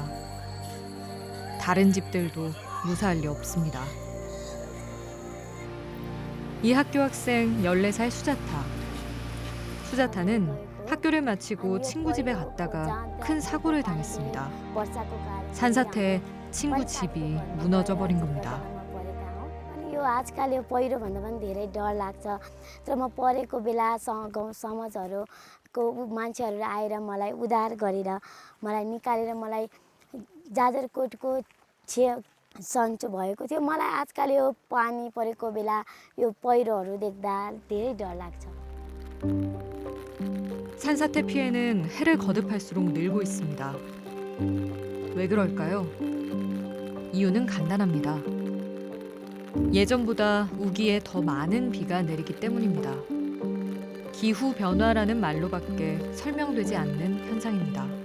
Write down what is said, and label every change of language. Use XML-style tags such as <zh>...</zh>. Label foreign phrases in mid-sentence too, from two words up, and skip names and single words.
<ko>다른 집들도 무사할 리 없습니다. 이 학교 학생 14살 수자타. 수자타는 학교를 마치고 친구 집에 갔다가 큰 사고를 당했습니다. 산사태에 친구 집이 무너져 버린 겁니다.</ko> <ne>यो आजकल यो पहिरोभन्दा पनि धेरै डर लाग्छ तर म परेको बेला गाउँ समाजहरूको मान्छेहरूले आएर मलाई उद्धार गरेर मलाई निकालेर मलाई जाजरकोटको सन्चो भएको थियो मलाई आजकल यो पानी परेको बेला यो पहिरोहरू देख्दा धेरै डर लाग्छ.</ne> <ko>산사태 피해는 해를 거듭할수록 늘고 있습니다. 왜 그럴까요? 이유는 간단합니다. 예전보다 우기에 더 많은 비가 내리기 때문입니다. 기후 변화라는 말로밖에 설명되지 않는 현상입니다.</ko>